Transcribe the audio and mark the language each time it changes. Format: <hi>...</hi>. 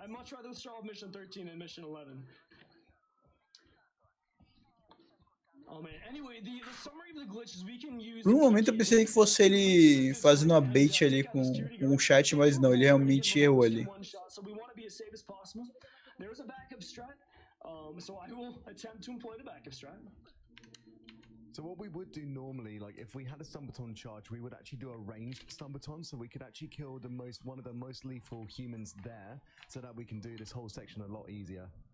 <en>I'd much rather solve mission 13 than mission 11. Oh man, anyway, the summary of the glitches we can use...</en> <pt>Por um momento eu pensei que fosse ele fazendo uma bait ali com o chat, mas não, ele realmente errou ali.</pt> <en>So we want to be as safe as possible. There's a backup strat. So I will attempt to employ the backup strat. So what we would do normally, like if we had a stun baton charge, we would actually do a ranged stun baton, so we could actually kill one of the most lethal humans there, so that we can do this whole section a lot easier.</en>